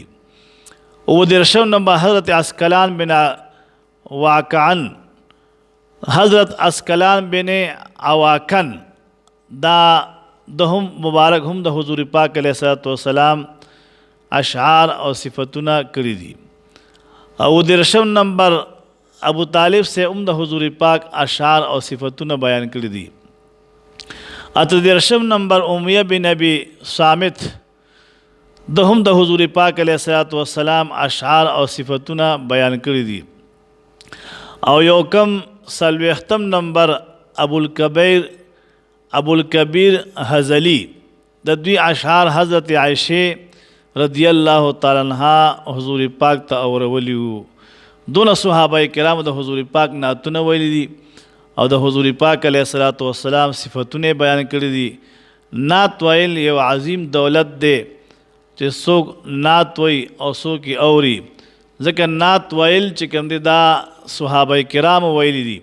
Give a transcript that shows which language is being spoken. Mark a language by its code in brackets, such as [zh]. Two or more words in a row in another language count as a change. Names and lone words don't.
[ps] 30 نمبر حضرت عسقلان بن واقعن حضرت عسقلان بن عواکن دا هم مبارک هم د حضور پاک [ar] علیہ الصلوۃ والسلام [ps] اشعار او صفتونه کړي دي. او 30 نمبر ابو طالب سے د حضور پاک اشعار او صفتونه بیان کړي دي. 38 نمبر امیہ بن ابی صامت هم د حضور پاک [ar] علیہ الصلوۃ والسلام [ps] اشعار او صفتونه بیان کړي دي. او یو کم 40 نمبر ابو الکبیر حزلی د دوی اشعار حضرت عائشہ [ar] رضی اللہ تعالی عنہا [ps] حضور پاک ته اورولیو. دونه صحابه کرام د حضور پاک نعتونه ویلي دي او د حضور پاک [ar] علیہ الصلوۃ والسلام [ps] صفتونه بیان کړي دي. نعت ویل یو عظیم دولت دی چې څوک نعت وی او څوک یې اوري. ځکه نعت ویل چې کوم دی دا صحابه کرام ویلي دي.